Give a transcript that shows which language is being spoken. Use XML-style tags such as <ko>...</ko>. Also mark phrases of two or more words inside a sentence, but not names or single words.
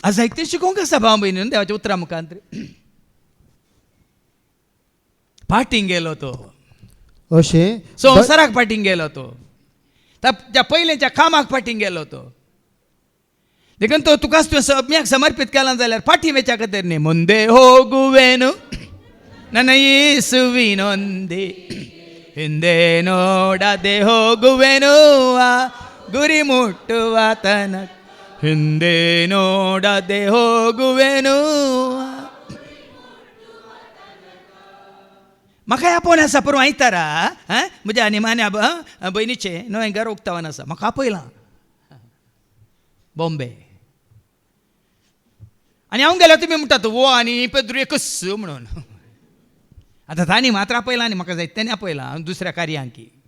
<kok>आज साहित्य शिकोवंक आसा भाव भयणीन देवाच्या उतरा मुखांत फाटींग गेलो तो अशें संवसाराक फाटींग गेलो तो त्या पयलेच्या कामाक फाटींग गेलो तो देखून तो तुकाच तुवें सौम्याक समर्पीत केला जाल्यार फाटीं वेच्या खातीर न्ही</kok> <kn>ಮುಂದೆ ಹೋಗುವೆನು ನನ್ನ ಯೇಸುವಿನೊಂದಿ ಹಿಂದೆ ನೋಡದೆ ಹೋಗುವೆನು ಆ ಗುರಿ ಮುಟ್ಟುವ ತನಕ ಹಿಂದೆ ನೋಡದೆ ಹೋಗುವೆನು</kn> <kok>म्हाका आपोवन आसा परवा आयतारा म्हज्या निमाण्या भयणीचे नवें घर उक्तावन आसा म्हाका आपयलां बॉम्बे आनी हांव गेलो तुमी म्हणटात वो आनी पेद्रू एकच म्हणून आतां तांणी मात्र आपयलां आनी म्हाका जायत तेणी आपयलां दुसऱ्या कार्यांकी</kok>